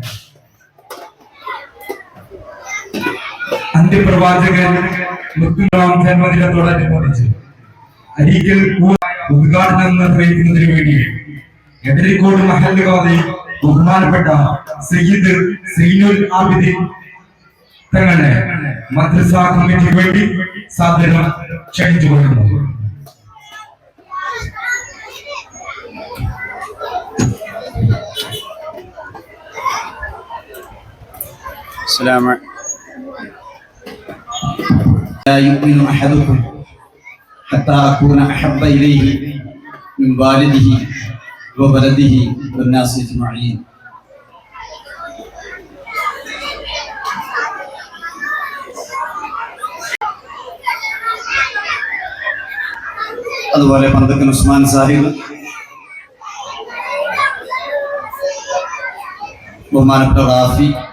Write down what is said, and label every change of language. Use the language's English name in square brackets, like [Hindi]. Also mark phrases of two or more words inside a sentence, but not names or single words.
[Malayalam] അന്ത്യപ്രവാചകൻ മുത്തുറാം ജന്മദിനത്തോടനുബന്ധിച്ച് അരീക്കൽ ഉദ്ഘാടനം നിർവഹിക്കുന്നതിന് വേണ്ടി എടരിക്കോട് മഹല്ലുകാരി ബഹുമാനപ്പെട്ട സയ്യിദ് സൈനുൽ ആബിദീൻ തങ്ങളെ മദ്രസ കമ്മിറ്റിക്ക് വേണ്ടി സാദരം ക്ഷണിച്ചുകൊള്ളുന്നു. [Arabic] لا يؤمن أحدكم حتى أكون أحب إليه من والده وولده والناس أجمعين. [Malayalam] അതുപോലെ പന്തക്കൻ ഉസ്മാൻ സാഹിബ്, ബഹുമാനപ്പെട്ട റാഫി,